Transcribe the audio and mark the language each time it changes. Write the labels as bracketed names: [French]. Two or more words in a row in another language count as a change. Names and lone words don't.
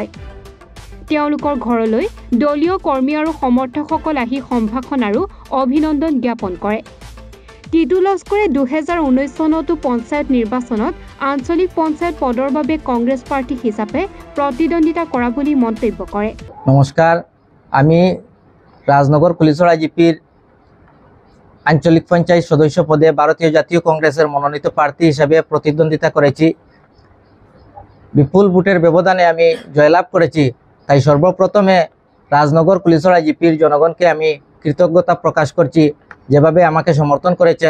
[Assamese] তেওঁলোকৰ ঘৰলৈ দলীয় কৰ্মী আৰু সমৰ্থকসকল আহি সম্ভাষণ আৰু অভিনন্দন জ্ঞাপন কৰে। টিটু লস্কৰে 2019 চনতো পঞ্চায়ত নিৰ্বাচনত আঞ্চলিক পঞ্চায়ত পদৰ বাবে কংগ্ৰেছ প্ৰাৰ্থী হিচাপে প্ৰতিদ্বন্দ্বিতা কৰা বুলি মন্তব্য কৰে। [Bangla] নমস্কাৰ, আমি রাজনগর কুলিছড়া জিপির আঞ্চলিক পঞ্চায়েত সদস্য পদে ভারতীয় জাতীয় কংগ্রেসের মনোনীত প্রার্থী হিসাবে প্রতিদ্বন্দ্বিতা করেছি। বিপুল ভোটের ব্যবধানে আমি জয়লাভ করেছি। তাই সর্বপ্রথমে রাজনগর কুলিছড়া জিপির জনগণকে আমি কৃতজ্ঞতা প্রকাশ করছি, যেভাবে আমাকে সমর্থন করেছেন।